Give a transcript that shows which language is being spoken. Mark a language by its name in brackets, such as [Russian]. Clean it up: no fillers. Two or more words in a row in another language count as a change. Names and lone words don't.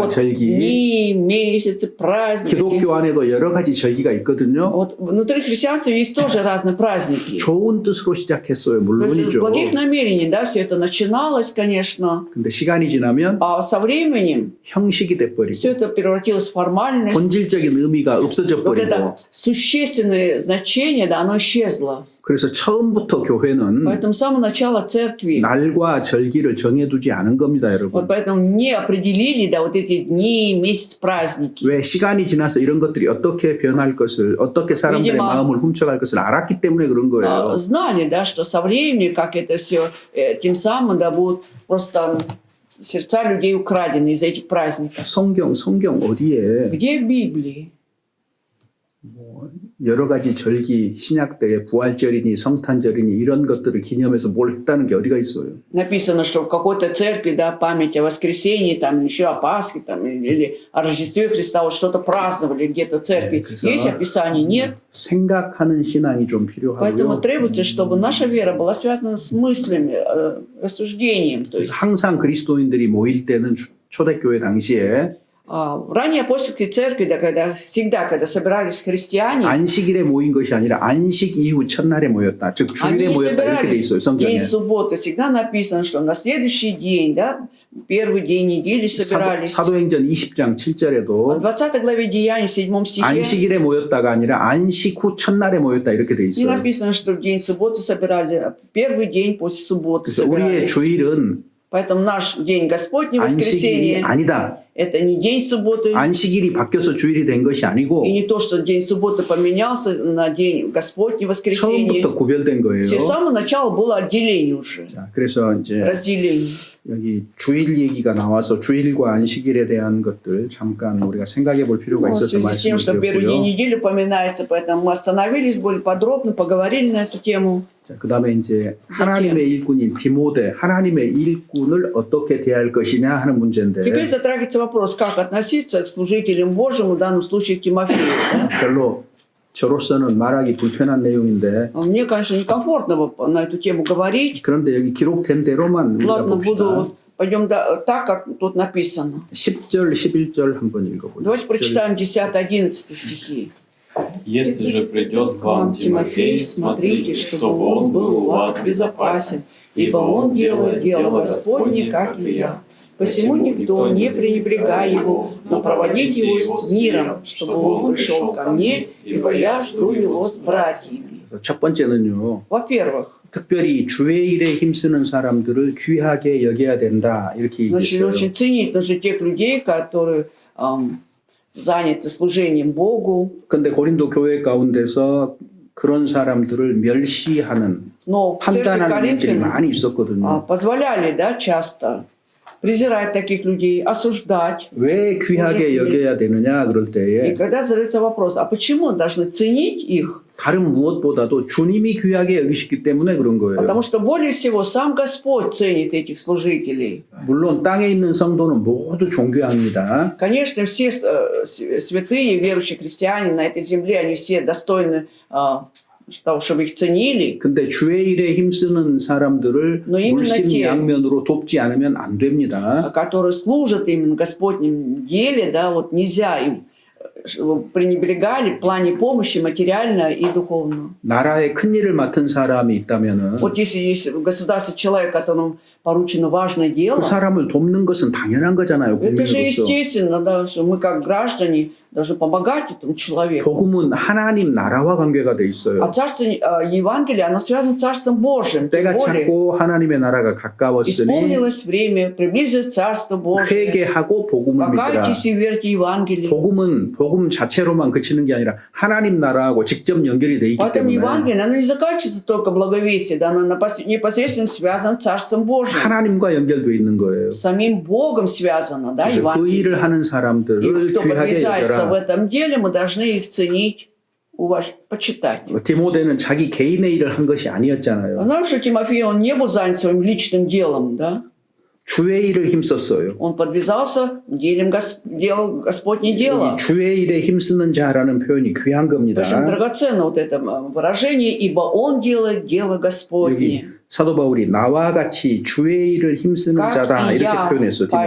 [Russian] Вот [Korean] 절기, [Russian] дни, месяцы, праздники. [Korean] 기독교 안에도 여러 가지 절기가 있거든요. [Russian] Вот внутри христианства есть тоже разные праздники. [Korean] 좋은 뜻으로 시작했어요, [Russian] То есть из [Korean] 물론이죠. [Russian] благих намерений, да, все это начиналось, конечно. [Korean] 근데 시간이 지나면 [Russian] А со временем [Korean] 형식이 돼버리고 [Russian] все это превратилось в формальность. [Korean] 본질적인 의미가 없어져 [Russian] Вот это [Korean] 버리고 [Russian] существенное значение, да, оно исчезло. [Korean] 그래서 처음부터 교회는 [Russian] Поэтому с самого начала церкви, [Korean] 날과 절기를 정해두지 않은 겁니다, [Russian] вот [Korean] 여러분. [Russian] поэтому не определили, да, вот эти дни, месяц, праздники. [Korean] 왜 시간이 지나서 이런 것들이 어떻게 변할 것을, 어떻게 사람들의 [Russian] Видимо, [Korean] 마음을 훔쳐갈 것을 알았기 때문에 그런 거예요. [Russian] Знали, да, что со временем, как это все, тем самым, да, будут просто сердца людей украдены из этих праздников. [Korean] 성경 어디에 [Russian] Где в Библии? [Korean] 여러 가지 절기, 신약 때의 부활절이니 성탄절이니 이런 것들을 기념해서 뭘 했다는 게 어디가 있어요? [Russian] Написано, что в какой-то церкви, да, память о воскресении, там еще о Пасхе, там, или о Рождестве Христа, вот что-то праздновали где-то в церкви. [Korean] 그래서 [Russian] Есть описание? Нет. [Korean] 생각하는 신앙이 좀 [Russian] Поэтому [Korean] 필요하고요. [Russian] требуется, чтобы наша вера была связана с мыслями, рассуждением. То есть [Korean] 항상 그리스도인들이 모일 때는 초대교회 당시에 [Russian] в ранней апостольской церкви, да, когда собирались христиане, [Korean] 안식일에 모인 것이 아니라 안식 이후 첫날에 모였다. 즉 주일에 [Russian] они [Korean] 모였다 이렇게 돼 [Russian] собирались [Korean] 있어요. [Russian] день [Korean] 성경에. [Russian] субботы. Всегда написано, что на следующий день, да, первый день недели собирались. [Korean] 사도행전 20장 [Russian] В [Korean] 7절에도 [Russian] 20 главе Деяний, в 7 стихе, [Korean] 안식일에 모였다가 아니라 안식 후 첫날에 모였다 이렇게 돼 [Russian] не [Korean] 있어요. [Russian] написано, что в день субботы собирали, а первый день после субботы [Korean] 그래서 우리의 [Russian] собирались. [Korean] 주일은 [Russian] Поэтому наш день Господний, [Korean] 안식일이 [Russian] воскресенье, [Korean] 아니다. [Russian] это не день субботы, [Korean] 안식일이 바뀌어서 주일이 된 것이 아니고 [Russian] и не то, что день субботы поменялся на день Господний, воскресенье. [Korean] 처음부터 구별된 거예요. [Russian] С самого начала было отделение уже, [Korean] 자, 그래서 이제 [Russian] разделение. [Korean] 여기 주일 얘기가 나와서 주일과 안식일에 대한 것들 잠깐 우리가 생각해 볼 필요가 [Russian] Ну, в [Korean] 있어서 [Russian] связи с тем, что [Korean] 말씀을 [Russian] первый день [Korean] 드렸고요. [Russian] недели упоминается, поэтому мы остановились более подробно, поговорили на эту тему. [Korean] 자, 그다음에 이제 하나님의 일꾼인 디모데, 하나님의 일꾼을 어떻게 대할 것이냐 하는 문제인데 [Russian] Теперь затрагивается вопрос, как относиться к служителям Божьим, в данном случае к Тимофею. Да? [Korean] 별로 저로서는 말하기 불편한 내용인데 [Russian] Мне, конечно, некомфортно на эту тему говорить. [Korean] 그런데 여기 기록된 대로만 우리가 [Russian] Ладно, [Korean] 봅시다. [Russian] пойдем так, как тут написано. [Korean] 10절, 11절 한번 읽어보죠. [Russian] Давайте прочитаем 10-11 стихи. Если же придет к вам Тимофей, смотрите, чтобы он был у вас безопасен, ибо он делает дело Господне, как и я. Посему никто, не пренебрегай его, но проводите его с миром, чтобы он пришел ко мне, ибо я жду его с братьями. [Korean] 첫 번째는요. [Russian] Во-первых, [Korean] 특별히 주의 일에 힘쓰는 사람들을 귀하게 여겨야 된다 이렇게 [Russian] значит, [Korean] 얘기했어요. [Russian] очень ценить нужно тех людей, которые заняты служением Богу. [Korean] 근데 고린도 교회 가운데서 그런 사람들을 멸시하는 [Russian] Но в церкви [Korean] 판단하는 일들이 [Russian] Коринфян [Korean] 많이 있었거든요. [Russian] позволяли, да, часто презирать таких людей, осуждать. [Korean] 왜 귀하게 여겨야 되느냐 그럴 [Russian] И [Korean] 때에 [Russian] когда задается вопрос, а почему должны ценить их? [Korean] 다른 무엇보다도 주님이 귀하게 여기시기 때문에 그런 거예요. [Russian] Потому что более всего сам Господь ценит этих служителей. [Korean] 물론 땅에 있는 성도는 모두 존귀합니다. [Russian] Конечно, все святые, верующие христиане на этой земле, они все достойны того, чтобы их ценили. [Korean] 근데 주의 일에 힘쓰는 사람들을 [Russian] Но именно те, [Korean] 물심양면으로 돕지 않으면 안 됩니다. [Russian] которые служат именно Господнем деле, да, вот нельзя им пренебрегали в плане помощи материально и духовно. [Korean] 나라의 큰 일을 맡은 사람이 있다면은 [Russian] Вот если есть в государстве человек, которому поручено важное дело, [Korean] 그 사람을 돕는 것은 당연한 거잖아요. [Russian] это же [Korean] 국민으로서. [Russian] естественно, да, что мы как граждане должны помогать этому человеку. [Korean] 복음은 하나님 나라와 관계가 돼 있어요. [Russian] А царство Евангелия, оно связано с Царством Божьим. Тем [Korean] 때가 [Russian] более, [Korean] 찼고 하나님의 나라가 가까웠으니 [Russian] исполнилось время, приблизилось Царство Божие. [Korean] 회개하고 복음을 믿으라. [Russian] Покайтесь и верьте Евангелие. [Korean] 복음은 복음 자체로만 그치는 게 아니라 하나님 나라하고 직접 연결이 돼 있기 [Russian] Поэтому [Korean] 때문에 [Russian] Евангелие, оно не заканчивается только благовестием, да, оно непосредственно связано с Царством Божьим. [Korean] 하나님과 연결돼 있는 거예요. [Russian] С самим Богом связано, да, [Korean] 그래서 그 [Russian] Евангелие. [Korean] 일을 하는 [Russian] И [Korean] 사람들을 [Russian] кто [Korean] 귀하게 [Russian] подвязается в [Korean] 여겨라. [Russian] этом деле, мы должны их ценить, почитать. [Korean] 디모데는 자기 개인의 일을 한 것이 아니었잖아요. [Russian] Знаем, что Тимофей, он не был занят своим личным делом, да? [Korean] 주의 일을 힘썼어요. [Russian] Он подвязался, делал Господне дело. [Korean] 여기 주의 일에 힘쓰는 자라는 표현이 귀한 겁니다. [Russian] Очень драгоценно вот это выражение, ибо он делает дело Господне. [Korean] 여기 사도 바울이 나와 같이 주의 일을 힘쓰는 [Russian] Как [Korean] 자다 [Russian] и [Korean] 이렇게 [Russian] я, [Korean] 표현했어 [Russian] Павел